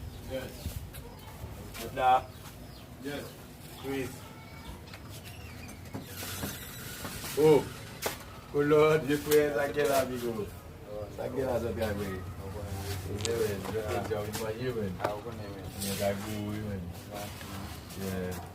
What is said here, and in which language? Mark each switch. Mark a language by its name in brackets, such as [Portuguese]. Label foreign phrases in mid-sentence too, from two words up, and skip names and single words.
[English] Yes. Good luck. Yes. Chris. Oh. [Haitian Creole] Kolon, je fwe sa ke la, amigo. Sa ke la, sa ke la, men. [English] Yeah, man. You take care of it for you, man. Ah, okay, man. Yeah, that good, man. Yeah.